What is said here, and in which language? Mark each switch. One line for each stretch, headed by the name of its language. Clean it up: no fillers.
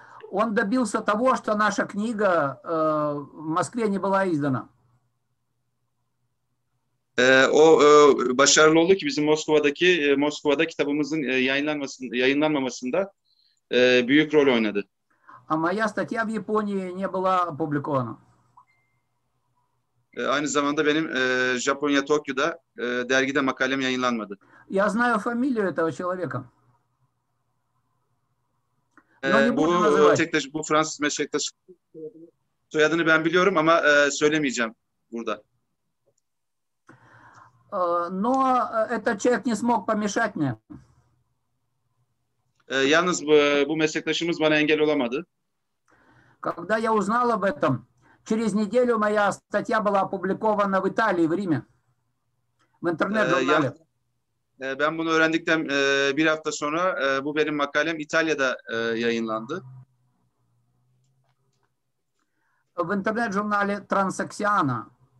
Russian: Он добился того, что наша книга в Москве не была издана.
Turkish: O başarılı oldu ki bizim Moskova'da kitabımızın yayınlanmamasında büyük rol oynadı.
Russian: А моя статья в Японии не была опубликована.
Turkish: Aynı zamanda benim Japonya Tokyo'da dergide makalem yayınlanmadı.
Russian: Я знаю фамилию этого человека. Но не буду называть.
Turkish: Bu Fransız meslektaşı soyadını ben biliyorum ama söylemeyeceğim burada.
Russian: Но этот человек не смог помешать мне.
Turkish: Yalnız bu meslektaşımız bana engel olamadı.
Russian: Когда я узнал об этом, через неделю моя статья была опубликована в Италии, в Риме, в интернет-журнале.
Turkish: Ben bunu öğrendikten bir hafta sonra bu benim makalem İtalya'da yayınlandı.
Russian: В интернет-журнале Transaxiana.